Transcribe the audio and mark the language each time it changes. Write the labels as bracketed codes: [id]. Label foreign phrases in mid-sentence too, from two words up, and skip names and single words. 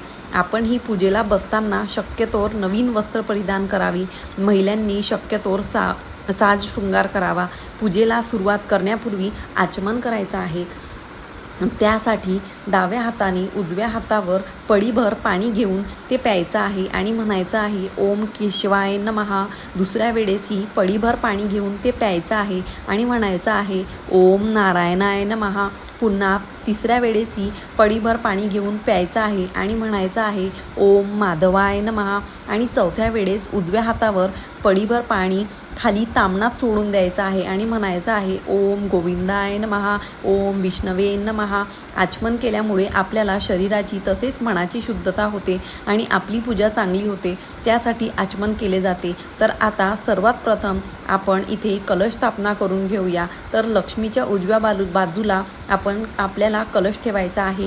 [mr] आपण ही पूजेला बसताना शक्यतोवर नवीन वस्त्र परिधान करावी। महिलांनी शक्यतोवर साज शृंगार करावा। पूजेला सुरुवात करण्यापूर्वी आचमन करायचं आहे। त्यासाठी डाव्या हाताने उजव्या हातावर पळीभर पाणी घेऊन ते प्यायचं आहे आणि म्हणायचं आहे [sa] ओम केशवाय नमः। [mr] दुसऱ्या वेळेसही पळीभर पाणी घेऊन ते प्यायचं आहे आणि म्हणायचं आहे [sa] ओम नारायणाय नमः। [mr] पुन्हा तिसऱ्या वेळेसही पडीभर पाणी घेऊन प्यायचं आहे आणि म्हणायचं आहे [sa] ओम माधवाय नमः. [mr] आणि चौथ्या वेळेस उजव्या हातावर पडीभर पाणी खाली तामणात सोडून द्यायचं आहे आणि म्हणायचं आहे [sa] ओम गोविंदाय नमः, ओम विष्णवे नमः. [mr] आचमन केल्यामुळे आपल्याला शरीराची तसेच मनाची शुद्धता होते आणि आपली पूजा चांगली होते, त्यासाठी आचमन केले जाते. तर आता सर्वात प्रथम आपण इथे कलश स्थापना करून घेऊया. तर लक्ष्मीच्या उजव्या बाजूला आपल्याला कलश ठेवायचा आहे.